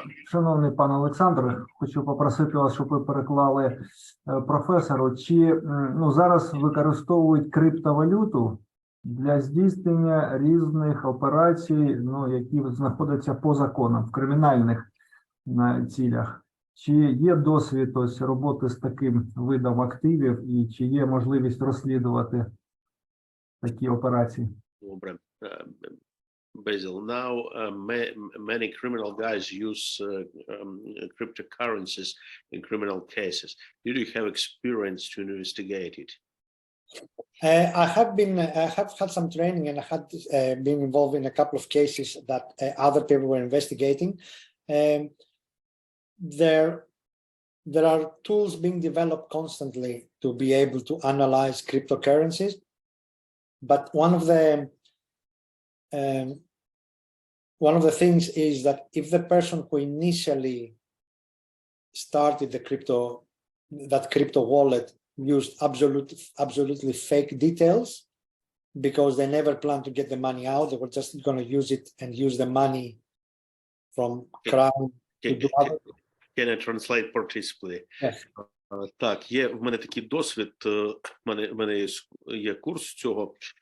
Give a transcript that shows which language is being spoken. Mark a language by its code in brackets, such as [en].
[uk] Шановний пане Олександре, хочу попросити вас, щоб ви переклали професору, чи зараз використовують криптовалюту для здійснення різних операцій, які знаходяться по законам, в кримінальних цілях. Чи є досвід ось роботи з таким видом активів і чи є можливість розслідувати такі операції? Добре. [en] Basil, now many criminal guys use cryptocurrencies in criminal cases. Did you have experience to investigate it? I have had some training, and I had been involved in a couple of cases that other people were investigating. There are tools being developed constantly to be able to analyze cryptocurrencies, but one of the things is that if the person who initially started that crypto wallet used absolutely fake details because they never planned to get the money out, they were just going to use it and use the money from crime to do other. Can I translate particularly? Yes. [uk] Так, в мене такий досвід, в мене є курс цього.